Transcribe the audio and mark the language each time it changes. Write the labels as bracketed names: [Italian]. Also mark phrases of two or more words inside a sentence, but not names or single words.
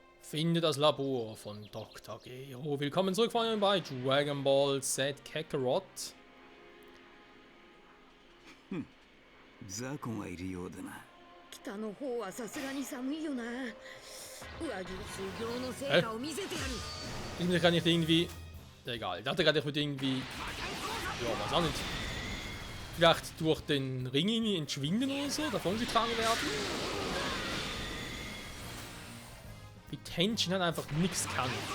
[German] Finde das Labor von Dr. Gero. Willkommen zurück bei Dragon Ball Z Kakarot. [Japanese] ザコがいるようだな。北の方はさすがに寒いよな。上着修行の成果を見せてやる。 [German] Irgendwie kann ich irgendwie... Egal, ich dachte gerade, ich würde irgendwie... Ja, weiß auch nicht. Vielleicht durch den Ring irgendwie entschwinden oder so, davongetragen werden. Wie Tenshin halt einfach nichts kann.